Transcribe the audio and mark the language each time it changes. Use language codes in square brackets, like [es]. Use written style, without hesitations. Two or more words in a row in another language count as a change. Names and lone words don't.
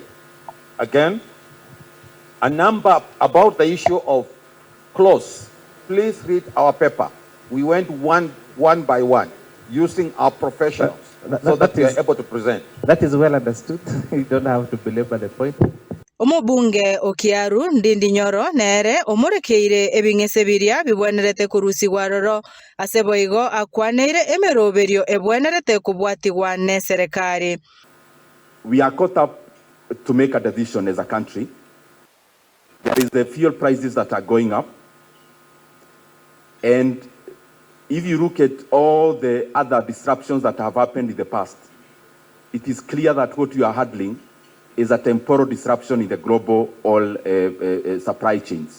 [en] Again, a number about the issue of clause. Please read our paper. We went one by one, using our professionals, so that we are able to present. That is well understood. You don't have to belabor the point. [guz] Omubunge okiaru Ndindi Nyoro nere omurekeire ebing'ese biria bibwenerete kurusigwa roro aseboigo akwaneire emeroberio ebwenerete kubwatigwa ne serikali. [en] We are caught up to make a decision as a country. There is the fuel prices that are going up, and if you look at all the other disruptions that have happened in the past, it is clear that what you are handling is a temporal disruption in the global oil supply chains.